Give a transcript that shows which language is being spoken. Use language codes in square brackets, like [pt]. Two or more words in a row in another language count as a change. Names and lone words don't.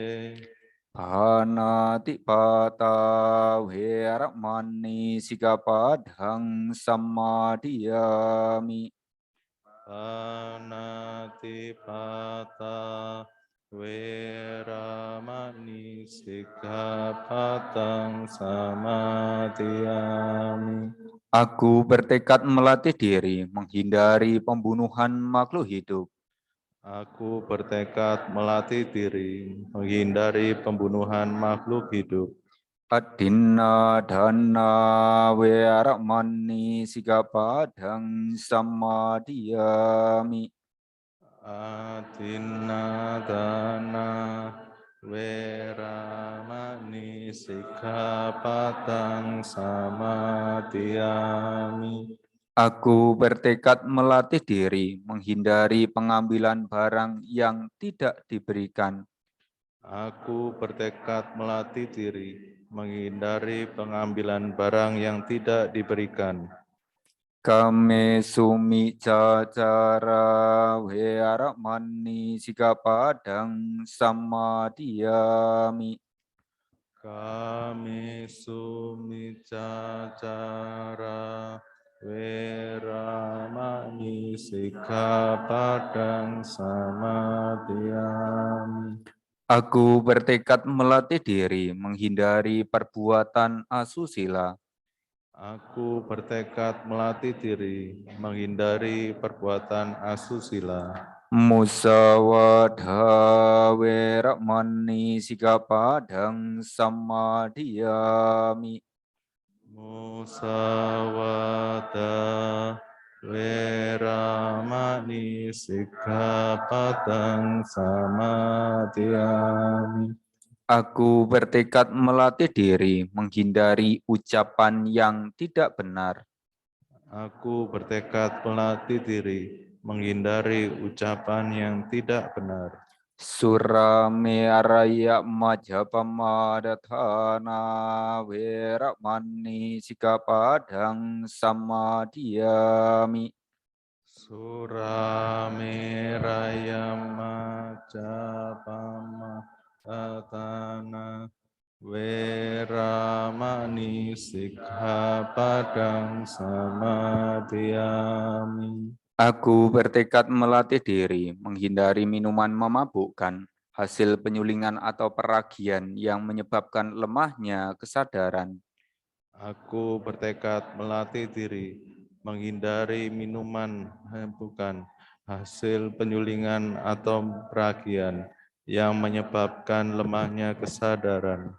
[pi] Panatipata weramani sikapadhang samadhiyami. Panatipata weramani sikkhapadang samadhiyami. [id] Aku bertekad melatih diri menghindari pembunuhan makhluk hidup. Aku bertekad melatih diri menghindari pembunuhan makhluk hidup. [pi] Adinna dana weramani sikapadhang samadhiyami. Adinadana weramani sikkhapadang samadhiyami. [id] Aku bertekad melatih diri menghindari pengambilan barang yang tidak diberikan. Aku bertekad melatih diri menghindari pengambilan barang yang tidak diberikan. [pi] Kame sumi cacara weramani sikapadhang samadhiyami. Kami sumicacara weramani sikkhapadang samadhiyami. [id] Aku bertekad melatih diri menghindari perbuatan asusila. Aku bertekad melatih diri menghindari perbuatan asusila. [pi] Musawadha weramani sikapadhang samadhiyami. Musawada weramani sikkhapadang samadhiyami. [id] Aku bertekad melatih diri menghindari ucapan yang tidak benar. Aku bertekad melatih diri menghindari ucapan yang tidak benar. [pi] Surameraya majapamadatana weramani sikapadhang samadhiyami. Surameraya majapama tatana weramani sikkhapadang samadhiyami. [id] Aku bertekad melatih diri menghindari minuman memabukkan. hasil penyulingan atau peragian yang menyebabkan lemahnya kesadaran. Aku bertekad melatih diri, menghindari minuman bukan hasil penyulingan atau peragian yang menyebabkan lemahnya kesadaran.